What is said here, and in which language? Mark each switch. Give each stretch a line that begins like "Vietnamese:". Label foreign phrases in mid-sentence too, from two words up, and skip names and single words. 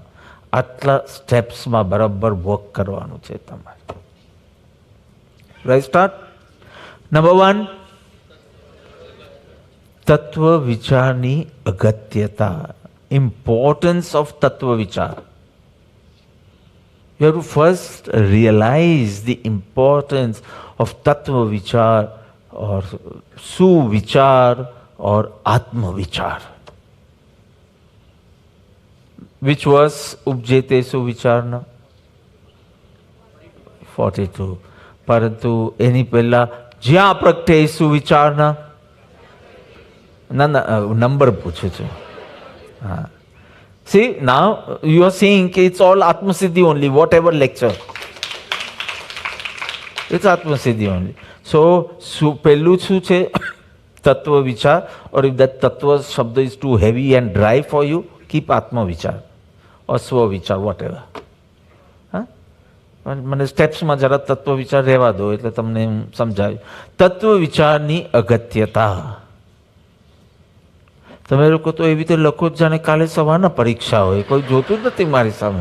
Gujarati: આટલા સ્ટેપ્સમાં બરાબર વર્ક કરવાનું છે તમારે.
English: Right, start.
Gujarati: નંબર 1, તત્વ વિચારની અગત્યતા,
English: importance of
Gujarati: તત્વ વિચાર.
English: You have to first realize the importance of
Gujarati: તત્વ વિચાર
English: or suvichar or
Gujarati: આત્મ વિચાર.
English: Which was
Gujarati: ઊપજે તે સુવિચારણા?
English: 42.
Gujarati: પરંતુ એની પહેલા જ્યાં પ્રગટે સુવિચારના ના નંબર પૂછું છું. હા.
English: See, now you are saying it's all Atma Siddhi only, whatever lecture. It's Atma Siddhi only. So,
Gujarati: પહેલું શું છે? તત્વ વિચાર.
English: Or if that
Gujarati: તત્વ શબ્દ
English: is too heavy and dry for you, keep
Gujarati: આત્મ વિચાર
English: or
Gujarati: સ્વ વિચાર,
English: whatever.
Gujarati: હા? પણ મને સ્ટેપ્સમાં જરા તત્વ વિચાર રહેવા દો એટલે તમને સમજાવ્યું. તત્વ વિચારની અગત્યતા. તમે લોકો તો એવી રીતે લખો જ જાણે કાલે સવારના પરીક્ષા હોય, કોઈ જોતું જ નથી મારી સામે.